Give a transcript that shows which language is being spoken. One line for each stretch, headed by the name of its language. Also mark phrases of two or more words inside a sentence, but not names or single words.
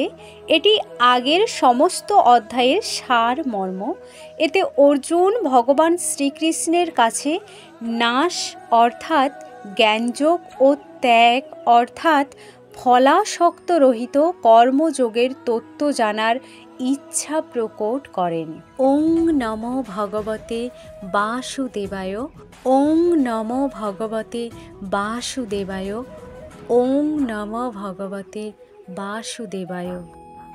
Bangla: এটি আগের সমস্ত অধ্যায়ের সার মর্ম। এতে অর্জুন ভগবান শ্রীকৃষ্ণের কাছে নাশ অর্থাৎ জ্ঞানযোগ ও ত্যাগ অর্থাৎ ফলাসক্ত রহিত কর্মযোগের তত্ত্ব জানার ইচ্ছা প্রকট করেন।
Sanskrit: ওং নমো ভগবতে বাসুদেবায়। ওং নমো ভগবতে বাসুদেবায়। ওং নমো ভগবতে বাসুদেবায়।